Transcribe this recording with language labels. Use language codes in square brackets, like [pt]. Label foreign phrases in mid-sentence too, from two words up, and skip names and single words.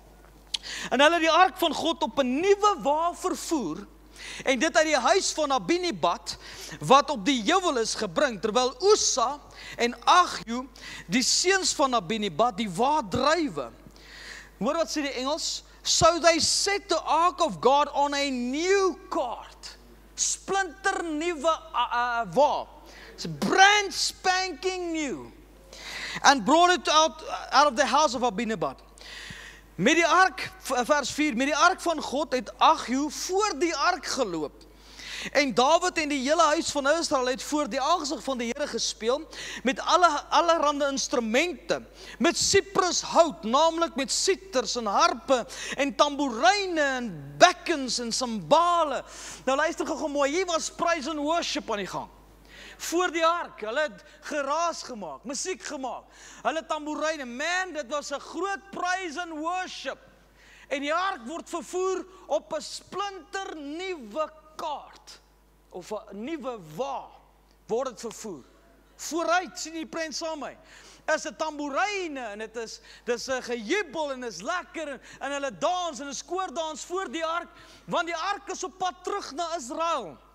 [af] En hulle die ark van God op 'n nuwe wa vervoer en dit uit die huis van Abinadab, wat op die heuwel is gebring, terwyl Ussa en Ahio, die seuns van Abinadab, die waardrywe. Hoor wat sê die Engels? [en] So they set the ark of God on a new cart. [af] Splinter nuwe wa. [en] It's brand spanking new. And brought it out of the house of Abinadab. [af] Met die ark, vers 4, met die ark van God het Ahio voor die ark geloop. En Dawid en die hele huis van Israel het voor die aangesig van die Here gespeel, met allerhande instrumente, met siprushout, naamlik met siters en harpe, en tamboeryne, en bekkens, en cymbale. Nou luister gou mooi, hier was [en] praise and worship [af] aan die gang. Voor die ark, hulle het geraas gemaak, musiek gemaak, hulle tamboeryne, man, dit was 'n groot [en] praise and worship. [af] En die ark word vervoer op 'n splinter nuwe kaart, of 'n nuwe wa, word dit vervoer. Vooruit, sien jy die prent saam met my, is 'n tamboeryne, en dis 'n gejubel, en is lekker, en hulle dans, en 'n skoordans voor die ark, want die ark is op pad terug na Israel.